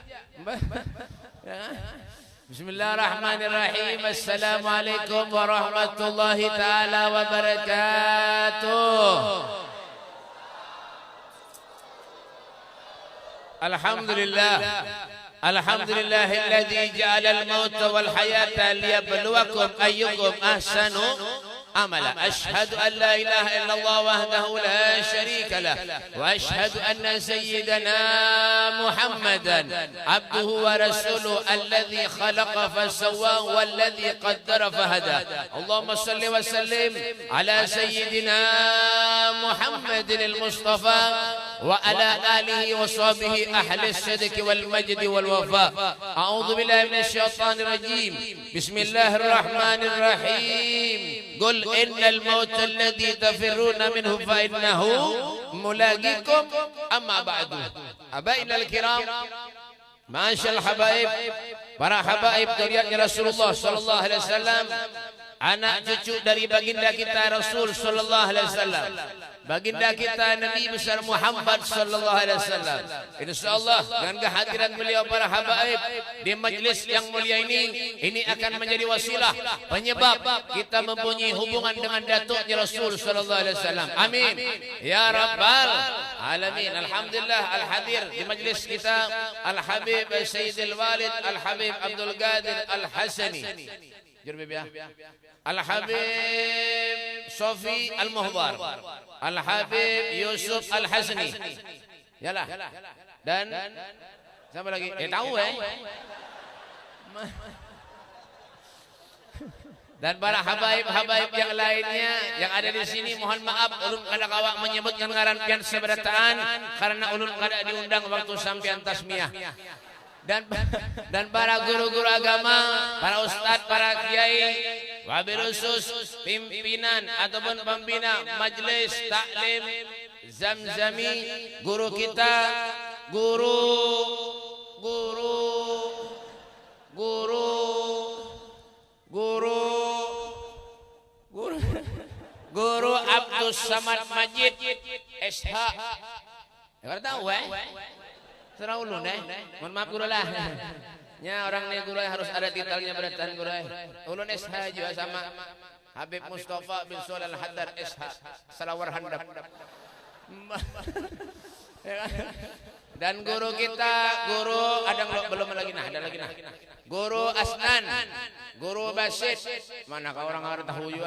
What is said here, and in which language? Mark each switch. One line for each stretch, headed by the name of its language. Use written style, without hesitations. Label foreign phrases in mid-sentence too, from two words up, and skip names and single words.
Arabic: بسم الله الرحمن الرحيم. السلام عليكم ورحمة الله تعالى وبركاته. الحمد لله الذي جعل الموت والحياة ليبلوكم أيكم أحسن عملا. أشهد أن لا إله إلا الله وحده لا شريك له وأشهد أن سيدنا محمدا عبده ورسوله الذي خلق فسوى والذي قدر فهدى. اللهم صل وسلم على سيدنا محمد المصطفى وعلى آله وصحبه أهل الصدق والمجد والوفا. أعوذ بالله من الشيطان الرجيم بسم الله الرحمن الرحيم. قل إن الموت الذي تفرون منه فإنه ملاقيكم أما بعد. أبناء الكرام معشر الحبائب,
Banjar: para habaib duriannya Rasulullah
Arabic: صلى الله عليه وسلم.
Banjar: anak cucu dari baginda kita Rasul
Arabic: صلى الله عليه وسلم,
Banjar: baginda kita Nabi besar Muhammad
Arabic: صلى الله عليه وسلم.
Banjar: Insyaallah dengan kehadiran beliau para habaib di majlis yang mulia ini akan menjadi wasilah penyebab kita mempunyai hubungan dengan datuknya Rasul
Arabic: صلى الله عليه وسلم. آمين يا رب العالمين.
Banjar: Alhamdulillah al-hadir di majlis kita Al-Habib Sayyidil Walid Al-Habib Abdul Qadir Al-Hasani, Al-Habib Sofi Al-Muhdar, Al-Habib Yusuf Al-Hasani, yalah, dan siapa lagi? Tahu dan para habaib-habaib yang lainnya yang ada di sini, mohon maaf ulun kada kawak menyebutkan ngaran pian seberataan karena ulun kada diundang waktu sampean tasmiyah. Dan para guru-guru agama, para ustadz, para kiai, wabil khusus pimpinan ataupun pembina majelis taklim Zamzami, guru kita, Guru Abdus Samad Majid SH. Ya tahu serah ulun mohon maaf guru lah. Ya orang nih guru harus ada titelnya beratan guru. Ulun SH juga sama Habib Mustafa bin Sulal Al-Haddad SH Salawar Handap. Dan guru kita, guru ada belum lagi ada lagi Guru Asnan, Guru Basit, manakah orang harus tahu juga.